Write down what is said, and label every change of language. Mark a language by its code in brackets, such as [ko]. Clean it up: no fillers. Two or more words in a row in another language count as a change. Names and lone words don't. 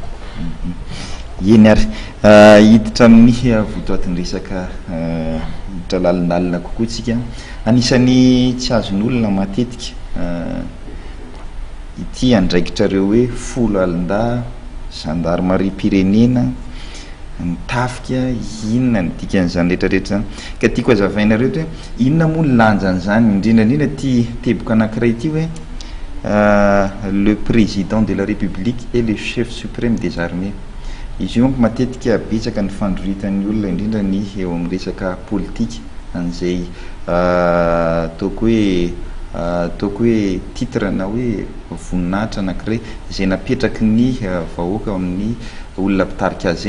[mg] Eny ary hiditra amin'ny votoatin'ny resaka hiditra lalinalina kokoa tsika, anisan'ny tsy azon'olona matetika ity andraikitrareo hoe folo alin-da, gendarmerie pirenena, ny tafika, inona ny dikan'izany rehetrarehetra zany. Ka tiako hazavainareo hoe inona moa ny lanjan'izany, indrindrandrindra ty teboka anankiray ity hoe [fr] le président de la République et le chef suprême des armées. [mg] Izy io matetika betsaka ny fandroritan'ny olona, indrindra ny eo amin'ny resaka politika, an'izay ataoko hoe titre na hoe voninahitra anankiray izay napetraky ny vahoaka amin'ny olona mpitarika azy.